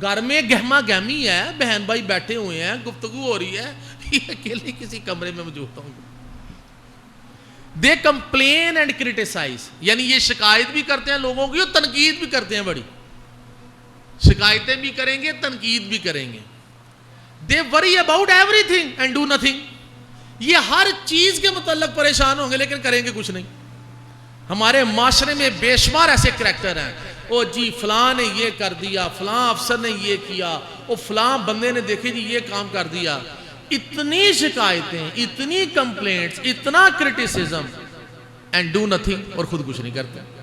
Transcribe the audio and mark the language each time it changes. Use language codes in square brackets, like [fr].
[ur] گھر میں گہما گہمی ہے, بہن بھائی بیٹھے ہوئے ہیں, گفتگو ہو رہی ہے, یہ اکیلے کسی کمرے میں موجود ہوں. [en] they complain and criticize, [ur] یعنی یہ شکایت بھی کرتے ہیں لوگوں کی اور تنقید بھی کرتے ہیں. بڑی شکایتیں بھی کریں گے, تنقید بھی کریں گے. [en] They worry about everything and do nothing. [ur] یہ ہر چیز کے متعلق پریشان ہوں گے لیکن کریں گے کچھ نہیں. ہمارے معاشرے میں بے شمار ایسے کریکٹر ہیں, او جی فلاں نے یہ کر دیا, فلاں افسر نے یہ کیا, او فلاں بندے نے دیکھے جی یہ کام کر دیا. اتنی شکایتیں, اتنی کمپلینٹس, اتنا کرٹیسزم, [en] and do nothing, [ur] اور خود کچھ نہیں کرتے.